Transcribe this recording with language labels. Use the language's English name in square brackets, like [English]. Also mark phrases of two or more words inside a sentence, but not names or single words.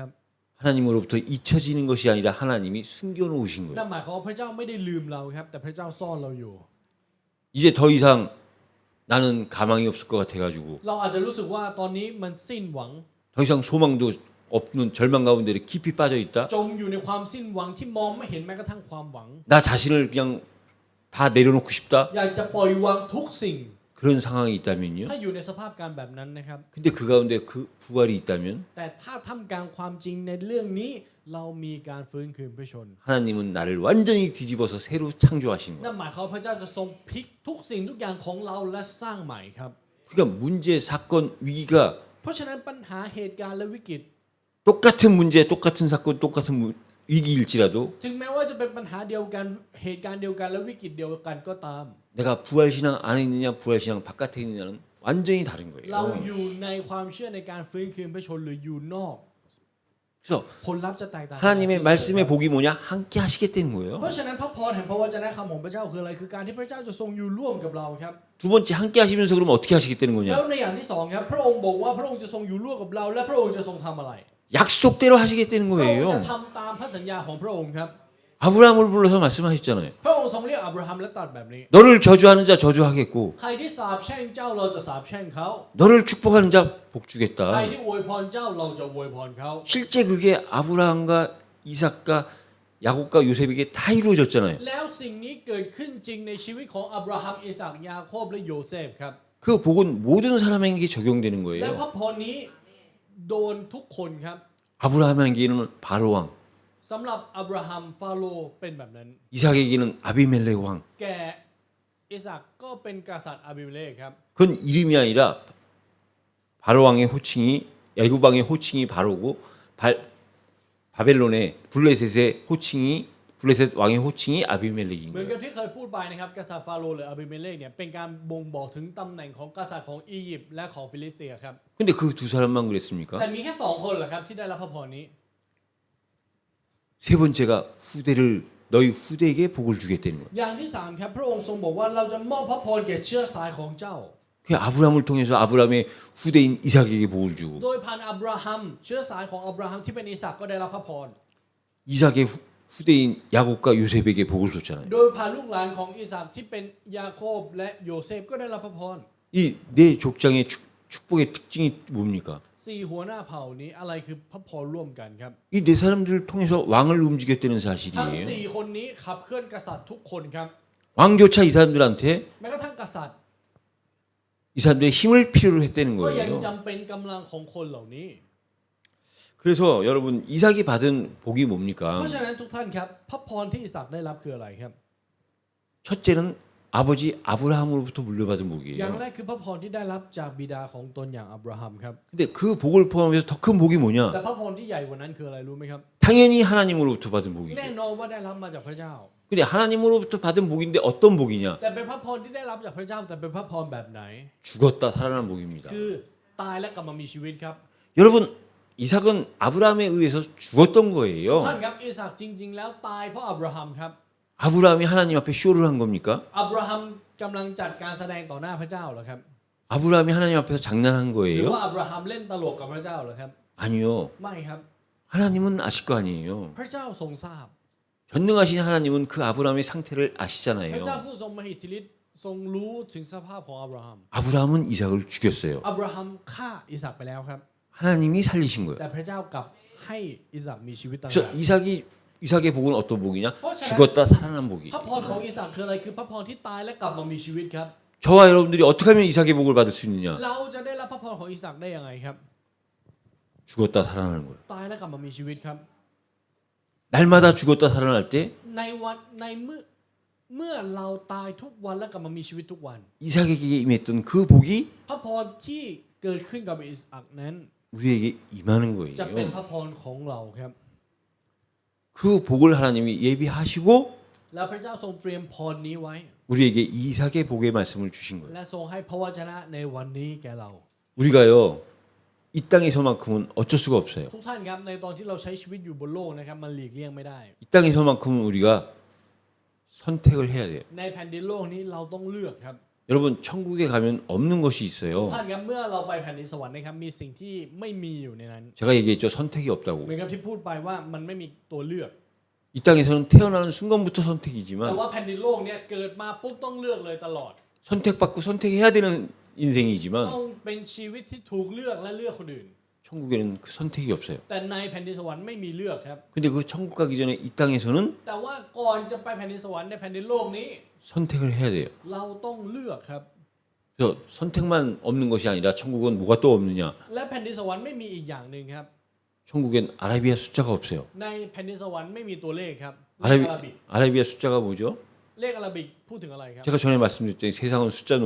[Korean] 하나님으로부터 잊혀지는 것이 아니라 하나님이 숨겨놓으신 [Thai] นั่ [Korean] 거예요. [Thai] นหมายความว่าพระเจ้าไม่ได้ลืมเราครับแต่พระเจ้าซ่อนเราอยู่ [Korean] 이제 더 이상 나는 가망이 없을 것 같아가지고 [Thai] เราอาจจะรู้สึกว่าตอนนี้มันสิ้นหวัง [Korean] 더 이상 소망도 없는 절망 가운데 깊이 빠져 있다. [Thai] จมอยู่ในความสิ้นหวังที่มองไม่เห็นแม้กระทั่งความหวัง [Korean] 나 자신을 그냥 다 내려놓고 싶다. [Thai] อยากจะปล่อยวางทุกสิ่ง [Korean] 그런 상황이 있다면요. [Thai] ถ้าอยู่ในสภาพการแบบนั้นนะครับ [Korean] 근데 그 가운데 그 부활이 있다면 [Thai] แต่ถ้าท่ามกลางความจริงในเรื่องนี้เรามีการฟื้นคืนพระชน [Korean] 하나님은 나를 완전히 뒤집어서 새로 창조하시는 [Thai] นั่น [Korean] 거예요. [Thai] หมายความว่าพระเจ้าจะทรงพลิกทุกสิ่งทุกอย่างของเราและสร้างใหม่ครับ [Korean] 그러니까 문제, 사건, 위기가 [Thai] เพราะฉะนั้นปัญหาเหตุการณ์และวิกฤต [Korean] 똑같은 문제, 똑같은 사건, 똑같은 위기일지라도 [Thai] ถึงแม้ว่าจะเป็นปัญหาเดียวกันเหตุการณ์เดียวกันและวิกฤตเดียวกันก็ตาม [Korean] 내가 부활신앙 안에 있느냐 부활신앙 바깥에 있느냐는 완전히 다른 [Thai] เรา [Korean] 거예요. [Thai] อยู่ในความเชื่อในการฟื้นคืนพระชนหรืออยู่นอก [Korean] 그래서 [Thai] ผลลัพธ์จะแตกต่างกัน [Korean] 하나님의 말씀의 복이 뭐냐? 함께 하시겠다는 [Thai] เพ [Korean] 거예요. [Thai] ราะฉะนั้นพระพรแห่งพระวจนะคำของพระเจ้าคืออะไรคือการที่พระเจ้าจะทรงอยู่ร่วมกับเราครับ [Korean] 두 번째 함께 하시면서 그러면 어떻게 하시겠다는 [Thai] แล้ว [Korean] 거냐? [Thai] ในอย่างที่สองครับพระองค์บอกว่าพระองค์จะทรงอยู่ร่วมกับเรา และพระองค์จะทรงทำอะไร [Korean] 약속대로 하시겠다는 [Thai] พระองค์จะ [Korean] 거예요. [Thai] ทำตามพระสัญญาของพระองค์ครับ [Korean] 아브라함을 불러서 말씀하셨잖아요. [Thai] พระองค์ทรงเรียกอับราฮัมและตรัสแบบนี้ [Korean] 너를 저주하는 자 저주하겠고 [Thai] ใครที่สาปแช่งเจ้าเราจะสาปแช่งเขา [Korean] 너를 축복하는 자 복 [Thai] ใคร [Korean] 주겠다. [Thai] ที่อวยพรเจ้าเราจะอวยพรเขา [Korean] 실제 그게 아브라함과 이삭과 야곱과 요셉에게 다 이루어졌잖아요. [Thai] แล้วสิ่งนี้เกิดขึ้นจริงในชีวิตของอับราฮัมอิสากยาโคบและโยเซฟครับ [Korean] 그 복은 모든 사람에게 적용되는 [Thai] และพ [Korean] 거예요. [Thai] ระพรนี้โดนทุกคนครับ [Korean] 아브라함에게는 바로왕, [Thai] สำหรับอับราฮัมฟาโรห์เป็นแบบนั้น [Korean] 이삭에게는 아비멜렉 왕. [Thai] แกอิสากก็เป็นกษัตริย์อาบิเมเลกครับ [Korean] 그건 이름이 아니라 바로왕의 호칭이 애굽 왕의 호칭이 바로고 바벨론의 블레셋의 호칭이 블레셋 왕의 호칭이 아비멜렉인 [Thai] เหมือน [Korean] 거예요. [Thai] กับที่เคยพูดไปนะครับกษัตริย์ฟาโรห์หรืออาบิเมเลกเนี่ยเป็นการบ่งบอกถึงตำแหน่งของกษัตริย์ของอียิปต์และของฟิลิสเตียครับ [Korean] 근데 그 두 사람만 그랬습니까? [Thai] แต่มีแค่สองคนเหรอครับที่ได้รับพระพรนี้ [Korean] 세 번째가 후대를 너희 후대에게 복을 주겠다는 거예요. [Thai] อย่างที่สามครับพระองค์ทรงบอกว่าเราจะมอบพระพรแก่เชื้อสายของเจ้า [Korean] 그 아브라함을 통해서 아브라함의 후대인 이삭에게 복을 주고 [Thai] โดยผ่านอับราฮัมเชื้อสายของอับราฮัมที่เป็นอิสากก็ได้รับพระพร [Korean] 이삭의 후대인 야곱과 요셉에게 복을 줬잖아요. [Thai] โดยผ่านลูกหลานของอิสากที่เป็นยาโคบและโยเซฟก็ได้รับพระพร [Korean] 이 네 족장의 축복의 특징이 뭡니까? [Thai] สี่หัวหน้าเผ่านี้อะไรคือพระพรร่วมกันครับ [Korean] 이 네 사람들을 통해서 왕을 움직였다는 [Thai] ทั้ง [Korean] 사실이에요. [Thai] สี่คนนี้ขับเคลื่อนกษัตริย์ทุกคนครับ [Korean] 왕조차 이 사람들한테 [Thai] แม้กระทั่งกษัตริย์ [Korean] 이 사람들의 힘을 필요로 했다는 [Thai] ก็ยัง [Korean] 거예요. [Thai] จำเป็นกำลังของคนเหล่านี้ [Korean] 그래서 여러분 이삭이 받은 복이 [Thai] เพ [Korean] 뭡니까? [Thai] ราะฉะนั้นทุกท่านครับพระพรที่อิสากได้รับคืออะไรครับ [Korean] 첫째는 아버지 아브라함으로부터 물려받은 [Thai] อย่าง [Korean] 복이에요. [Thai] แรกคือพระพรที่ได้รับจากบิดาของตนอย่างอับราฮัมครับ [Korean] 근데 그 복을 포함해서 더 큰 복이 [Thai] แต่ [Korean] 뭐냐? [Thai] พระพรที่ใหญ่กว่านั้นคืออะไรรู้ไหมครับ [Korean] 당연히 하나님으로부터 받은 [Thai] แน่ [Korean] 복이죠. [Thai] นอนว่าได้รับมาจากพระเจ้า [Korean] 근데 하나님으로부터 받은 복인데 어떤 복이냐? [Thai] แต่เป็นพระพรที่ได้รับจากพระเจ้าแต่เป็นพระพรแบบไหน [Korean] 죽었다 살아난 복입니다. [Thai] คือตายและกลับมามีชีวิตครับ [Korean] 여러분 이삭은 아브라함에 의해서 죽었던 거예요. [Thai] ท่านครับอิสากจริง ๆ แล้วตายเพราะอับราฮัมครับ [Korean] 아브라함이 하나님 앞에 쇼를 한 겁니까? [Thai] อับราฮัมกำลังจัดการแสดงต่อหน้าพระเจ้าเหรอครับ [Korean] 아브라함이 하나님 앞에서 장난한 [Thai] หรือ [Korean] 거예요? [Thai] ว่าอับราฮัมเล่นตลกกับพระเจ้าเหรอครับ [Korean] 아니요. [Thai] ไม่ครับ [Korean] 하나님은 아실 거 아니에요. [Thai] พระเจ้าทรงทราบ [Korean] 전능하신 하나님은 그 아브라함의 상태를 [Thai] พระ [Korean] 아시잖아요. [Thai] เจ้าผู้ทรงมหิทธิฤทธิ์ทรงรู้ถึงสภาพของอับราฮัม [Korean] 아브라함은 이삭을 죽였어요. [Thai] อับราฮัมฆ่าอิสากไปแล้วครับ [Korean] 하나님이 살리신 거예요. [Thai] แต่พระเจ้ากลับให้อิสากมีชีวิตต่าง [Korean] 그래서 [Thai] หาก [Korean] 이삭의 복은 어떤 복이냐? 어, 잘- 죽었다 살아난 복이. [Thai] พระพรของอิสากคืออะไรคือพระพรที่ตายและกลับมามีชีวิตครับ [Korean] 저와 여러분들이 어떻게 하면 이삭의 복을 받을 수 있느냐? [Thai] เราจะได้รับพระพรของอิสากได้ยังไงครับ [Korean] 죽었다 살아나는 거예요. [Thai] ตายและกลับมามีชีวิตครับ [Korean] 날마다 죽었다 살아날 때 [Thai] ในวันในเมื่อเราตายทุกวันและกลับมามีชีวิตทุกวัน [Korean] 이삭에게 임했던 그 복이 [Thai] พระพรที่เกิดขึ้นกับอิสอักนั้น [Korean] 우리에게 임하는 [Thai] จะเป็นพ [Korean] 거예요. [Thai] ระพรของเราครับ [Korean] 그 복을 하나님이 예비하시고 [Thai] แล้วพระเจ้าทรงเตรียมพรนี้ไว้ [Korean] 우리에게 이삭의 복의 말씀을 주신 거예요. [Thai] และทรงให้พระวจนะในวันนี้แก่เรา [Korean] 우리가요 이 땅에서만큼은 어쩔 수가 없어요. [Thai] ทุกท่านครับในตอนที่เราใช้ชีวิตอยู่บนโลกนะครับมันหลีกเลี่ยงไม่ได้ [Korean] 이 땅에서만큼은 우리가 선택을 해야 돼요. [Thai] ในแผ่นดินโลกนี้เราต้องเลือกครับ [Korean] 여러분 천국에 가면 없는 것이 [Thai] ทุก [Korean] 있어요. [Thai] ท่านครับเมื่อเราไปแผ่นดินสวรรค์นะครับมีสิ่งที่ไม่มีอยู่ในนั้น [Korean] 제가 얘기했죠. 선택이 [Thai] เหมื [Korean] 없다고. [Thai] อนกับที่พูดไปว่ามันไม่มีตัวเลือก [Korean] 이 땅에서는 태어나는 순간부터 [Thai] แต่ [Korean] 선택이지만 [Thai] ว่าแผ่นดินโลกเนี่ยเกิดมาปุ๊บต้องเลือกเลยตลอด [Korean] 선택받고 선택해야 되는 인생이지만 [Thai] ต้องเป็นชีวิตที่ถูกเลือกและเลือกคนอื่น [Korean] 천국에는 그 선택이 없어요. [Thai] แต่ในแผ่นดินสวรรค์ไม่มีเลือกครับ [Korean] 근데 그 천국 가기 전에 이 땅에서는 [Thai] แต่ว่าก่อนจะไปแผ่นดินสวรรค์ในแผ่นดินโลกนี้ [Korean] 선택을 해야 돼요. [Thai] เราต้องเลือกครับ [Korean] 그래서 선택만 없는 것이 아니라 천국은 뭐가 또 없느냐? [Thai] และแผ่นดินสวรรค์ไม่มีอีกอย่างหนึ่งครับ [Korean] 천국엔 아라비아 숫자가 없어요. [Thai] ในแผ่นดินสวรรค์ไม่มีตัวเลขครับเลข [Korean] 아라비, [Thai] อาราบิก [Korean] 아라비아 숫자가 뭐죠? [Thai] เลขอาราบิกพูดถึงอะไรครับ [Korean] 제가 전에 말씀드렸더니 세상은 숫자 [Thai] เหมือน